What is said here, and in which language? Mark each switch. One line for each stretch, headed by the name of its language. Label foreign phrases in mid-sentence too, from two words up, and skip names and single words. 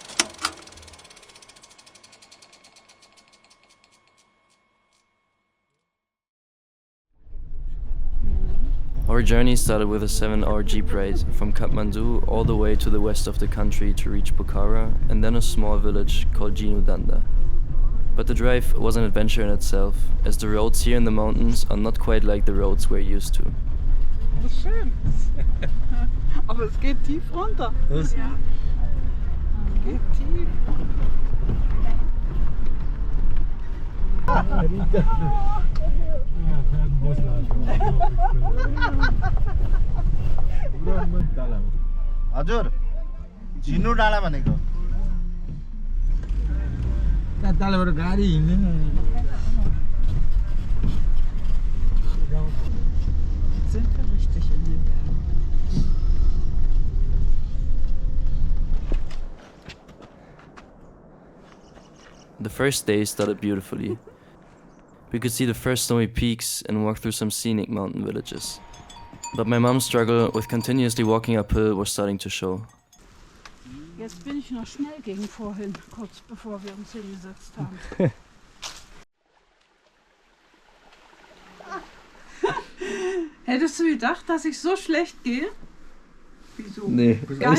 English: Our journey started with a 7-hour jeep ride from Kathmandu all the way to the west of the country to reach Pokhara and then a small village called Jinudanda. But the drive was an adventure in itself, as the roads here in the mountains are not quite like the roads we're used to.
German: Das ist schön. Aber es geht tief runter. Was? Ja. Es geht tief.
Nepali: हजुर झिनु डाँडा भनेको त्यहाँ तलबाट गाडी हिँड्दैन
German: Sind wir richtig in den Bergen?
English: The first day started beautifully. We could see the first snowy peaks and walk through some scenic mountain villages. But my mom's struggle with continuously walking uphill was starting to show.
German: Jetzt bin ich noch schnell gegen vorhin, kurz bevor wir uns hingesetzt haben. Hättest du gedacht, dass ich so schlecht gehe? Wieso? Nee, Gar